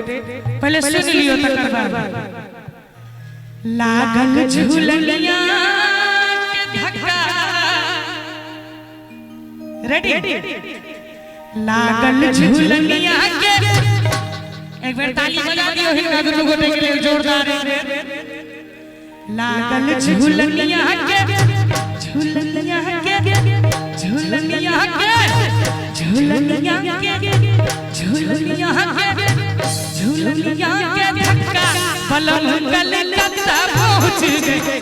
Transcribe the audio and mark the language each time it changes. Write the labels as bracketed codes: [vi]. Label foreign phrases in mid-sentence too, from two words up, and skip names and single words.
[mai] पहले सुन लियो तकर बाद। लागल झुलनिया के धक्का, रेडी? लागल झुलनिया के, एक बार ताली बजा दियो हिंगा दुनू गोटे के लिए जोरदार। [bho] लागल झुलनिया के, झुलनिया के, झुलनिया के, झुलनिया के, झुलनिया के, झुलनिया के धक्का पलम कलकत्ता पहुंच गए।